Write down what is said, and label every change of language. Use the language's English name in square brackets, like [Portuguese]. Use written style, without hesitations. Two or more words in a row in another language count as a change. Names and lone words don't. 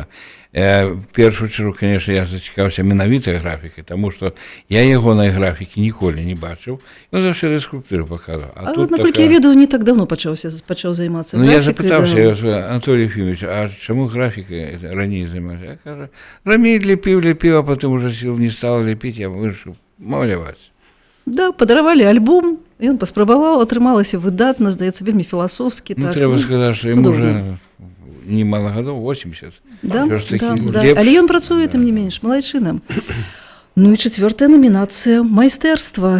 [Belarusian] В першую чаргу, конечно, я зацікаўся менавітай графікай, таму што я ягонай графікі ніколі не бачыў. Ён заўсёды скульптуры паказваў. А наколькі я ведаю, не так давно пачаў займацца графікай. Ну, я запытаўся, Анатолий Ефимович, а чаму графікай раней займаўся? Я кажу, раней лепіў, а потым [Russian] уже сил не стал [Belarusian] лепіць, я вырашыў маляваць. Да, падаравалі альбом, ён паспрабаваў, атрымалася выдатна, здаецца, вельмі філасофскі. Ну, трэба сказаць, што ім [Russian] уже немало [Belarusian] гадоў, 80. Да. Але ён працуе, тым не менш, малайчынам. Ну і 4-я намінацыя майстэрства.